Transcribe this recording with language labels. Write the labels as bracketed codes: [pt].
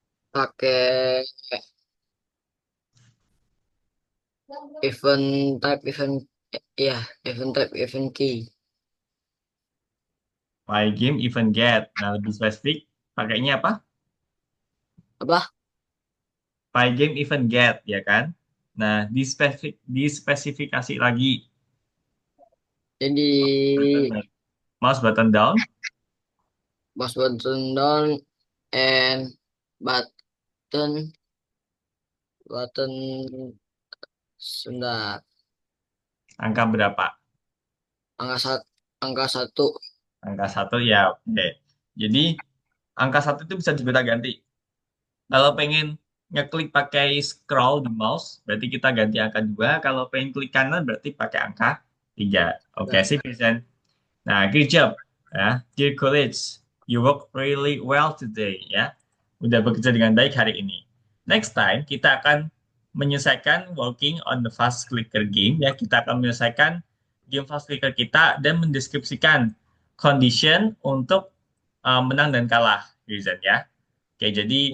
[id] pakai event type event ya, event type event key. [en] Pygame event get. [id] Nah, lebih spesifik, pakainya apa? Apa? Pygame event get, ya kan? Nah, dispesifikasi lagi. Jadi [en] Mouse button down, mouse button down and button button [id] sebentar, angka berapa? angka satu, angka satu. Angka satu ya, oke. Jadi angka satu itu bisa juga ganti. Kalau pengen ngeklik pakai scroll di mouse, berarti kita ganti angka 2. Kalau pengen klik kanan, berarti pakai angka 3. Oke, Ya. sip, Vincent. Nah, [en] good job. Ya, dear colleagues, you work really well today. [id] Ya, udah bekerja dengan baik hari ini. [en] Next time, [id] kita akan menyelesaikan [en] working on the fast clicker game. [id] Ya, kita akan menyelesaikan game fast clicker kita dan mendeskripsikan condition untuk menang dan kalah, Vincent ya. Oke, jadi